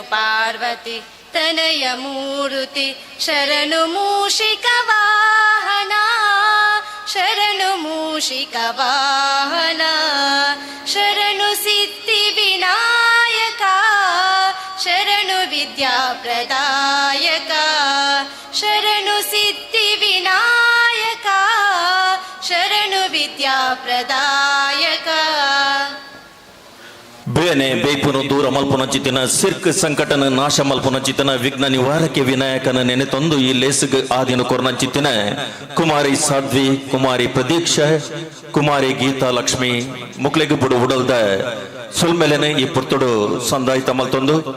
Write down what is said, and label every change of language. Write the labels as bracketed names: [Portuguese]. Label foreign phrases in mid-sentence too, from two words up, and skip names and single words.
[Kannada] ಪಾರ್ವತಿ ತನಯ ಮೂರುತಿ ಶರಣು ಮೂಷಿಕ ವಾಹನ ಶರಣು ಮೂಷಿಕ ವಾಹನ ಶರಣು ಸಿದ್ಧಿ ವಿನಾಯಕ ಶರಣು ವಿದ್ಯಾ ಪ್ರದಾಯಕ ಶರಣು ಸಿದ್ಧಿ ವಿನಾಯಕ ಶರಣು ವಿದ್ಯಾ ಪ್ರದಾಯಕ [Tulu] ಬೇನೆ ಬೇಪುನು ದೂರ ಮಲ್ಪುನ ಚಿತ್ತಿನ ಸಿರ್ಕ್ ಸಂಕಟನ ನಾಶ ಮಲ್ಪುನ ಚಿತ್ತನ ವಿಘ್ನ ನಿವಾರಕ್ಕೆ ವಿನಾಯಕನ ನೆನೆ ತಂದು ಈ ಲೇಸಿಗ್ ಆದಿನ ಕೊರ್ನ ಚಿತ್ತಿನ ಕುಮಾರಿ ಸಾಧ್ವಿ ಕುಮಾರಿ ಪ್ರದೀಕ್ಷಾ ಕುಮಾರಿ ಗೀತಾ ಲಕ್ಷ್ಮಿ ಮುಕ್ಲೆಗೆ ಬುಡು ಉಡಲ್ದ ಸುಲ್ಮೆಲೆನೆ ಈ ಪುರ್ತುಡು ಸಂದಾಯಿತ ಮಲ್ತೊಂದು